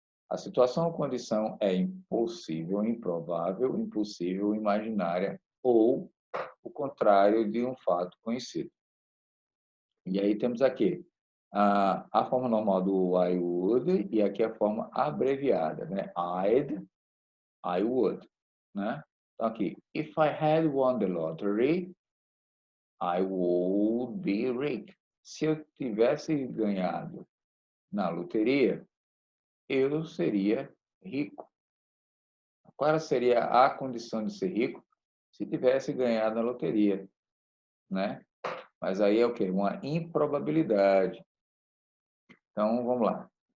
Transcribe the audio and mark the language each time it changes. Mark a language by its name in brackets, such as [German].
[Portuguese] A situação ou condição é impossível, improvável, impossível, imaginária ou o contrário de um fato conhecido. E aí temos aqui a forma normal do [English] I would [Portuguese] e aqui a forma abreviada, né? [English] I would, [Portuguese] né? Então aqui, [English] if I had won the lottery, I would be rich. [Portuguese] Se eu tivesse ganhado na loteria, eu seria rico. Qual seria a condição de ser rico? Se tivesse ganhado na loteria, né? Mas aí é o quê? Uma improbabilidade. Então, vamos lá.